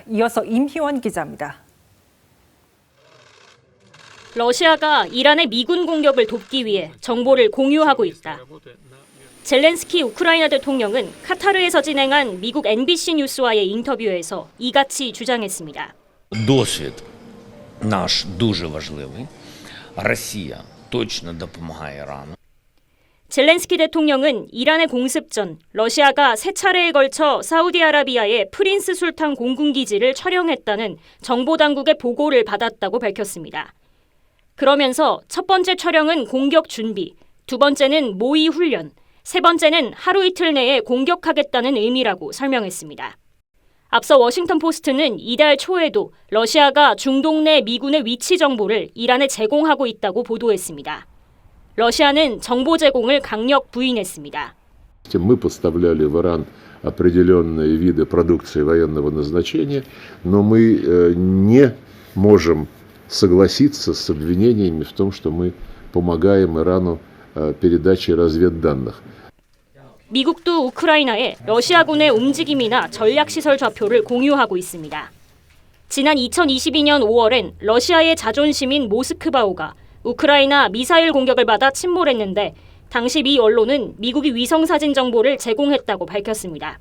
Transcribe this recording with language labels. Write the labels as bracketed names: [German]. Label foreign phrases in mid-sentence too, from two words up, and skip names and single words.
[Korean] 이어서 임희원 기자입니다. 러시아가 이란의 미군 공격을 돕기 위해 정보를 공유하고 있다. 젤렌스키 우크라이나 대통령은 카타르에서 진행한 미국 NBC 뉴스와의 인터뷰에서 이같이 주장했습니다. [Ukrainian] Досвід наш дуже важливий. Росія точно допомагає Ірану. [Korean] 젤렌스키 대통령은 이란의 공습 전 러시아가 세 차례에 걸쳐 사우디아라비아의 프린스 술탄 공군기지를 촬영했다는 정보당국의 보고를 받았다고 밝혔습니다. 그러면서 첫 번째 촬영은 공격 준비, 두 번째는 모의 훈련, 세 번째는 하루 이틀 내에 공격하겠다는 의미라고 설명했습니다. 앞서 워싱턴 포스트는 이달 초에도 러시아가 중동 내 미군의 위치 정보를 이란에 제공하고 있다고 보도했습니다. 러시아는 정보 제공을 강력 부인했습니다. [Russian] Мы поставляли в Иран определенные виды продукции военного назначения, но мы не можем согласиться с обвинениями в том, что мы помогаем Ирану передачей разведданных. [Korean] 미국도 우크라이나에 러시아군의 움직임이나 전략시설 좌표를 공유하고 있습니다. 지난 2022년 5월엔 러시아의 자존심인 모스크바호가 우크라이나 미사일 공격을 받아 침몰했는데 당시 미 언론은 미국이 위성사진 정보를 제공했다고 밝혔습니다.